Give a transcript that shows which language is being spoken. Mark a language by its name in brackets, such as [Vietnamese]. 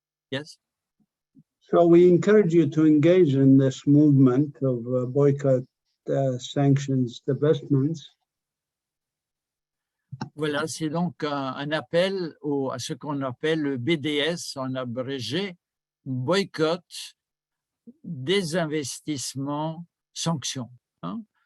[English] Yes? So we encourage you to engage in this movement of boycott, sanctions, divestments. [French] Voilà, c'est donc un appel à ce qu'on appelle le BDS en abrégé, boycott, désinvestissement, sanctions. Hein?